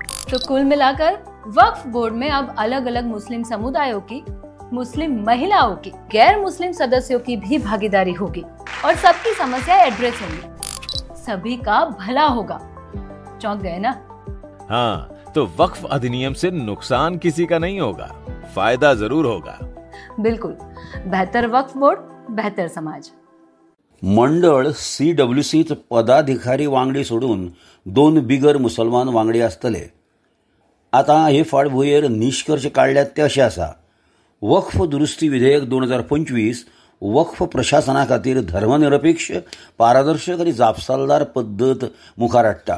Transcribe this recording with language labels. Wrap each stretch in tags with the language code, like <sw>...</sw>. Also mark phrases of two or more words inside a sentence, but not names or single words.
<hi>तो कुल मिलाकर वक्फ बोर्ड में अब अलग अलग मुस्लिम समुदायों की, मुस्लिम महिलाओं की, गैर मुस्लिम सदस्यों की भी भागीदारी होगी और सबकी समस्याएं एड्रेस होंगी। सभी का भला होगा। चौंक गए ना? हाँ, तो वक्फ अधिनियम से नुकसान किसी का नहीं होगा, फायदा जरूर होगा। बिल्कुल, बेहतर वक्फ बोर्ड, बेहतर समाज।</hi> <kok>मंडळ CWCत पदाधिकारी वांगडी सोडून 2 बिगर मुसलमान वांगडी आसतले। आता हे फाटभुंयेर निश्कर्श काढल्यात ते अशें आसा, वक्फ दुरुस्ती विधेयक 2025 वक्फ प्रशासना खातीर धर्मनिरपेक्ष, पारदर्शक आनी जापसालदार पद्दत मुखार हाडटा।</kok>